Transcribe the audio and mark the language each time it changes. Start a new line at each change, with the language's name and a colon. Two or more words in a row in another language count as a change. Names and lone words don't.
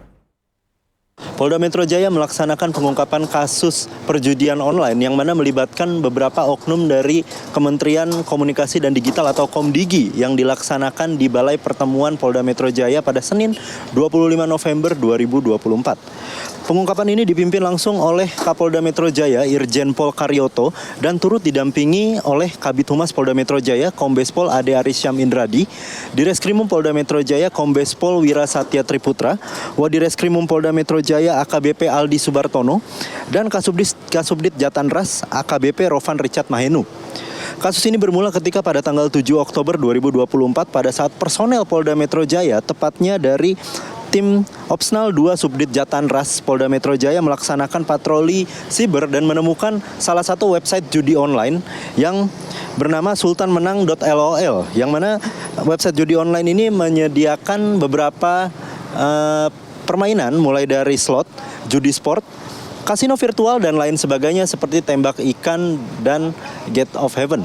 Indonesian: Polda Metro Jaya melaksanakan pengungkapan kasus perjudian online yang mana melibatkan beberapa oknum dari Kementerian Komunikasi dan Digital atau Komdigi yang dilaksanakan di Balai Pertemuan Polda Metro Jaya pada Senin 25 November 2024. Pengungkapan ini dipimpin langsung oleh Kapolda Metro Jaya Irjen Pol Karyoto dan turut didampingi oleh Kabid Humas Polda Metro Jaya Kombes Pol Ade Arisyam Indradi, Direskrimum Polda Metro Jaya Kombes Pol Wira Satya Triputra, Wadireskrimum Polda Metro Jaya AKBP Aldi Subartono, dan Kasubdit Jatanras AKBP Rovan Richard Mahenu. Kasus ini bermula ketika pada tanggal 7 Oktober 2024 pada saat personel Polda Metro Jaya, tepatnya dari tim Opsnal 2 Subdit Jatanras Polda Metro Jaya melaksanakan patroli siber dan menemukan salah satu website judi online yang bernama sultanmenang.lol, yang mana website judi online ini menyediakan beberapa permainan mulai dari slot, judi sport, kasino virtual, dan lain sebagainya seperti tembak ikan dan Gate of Heaven.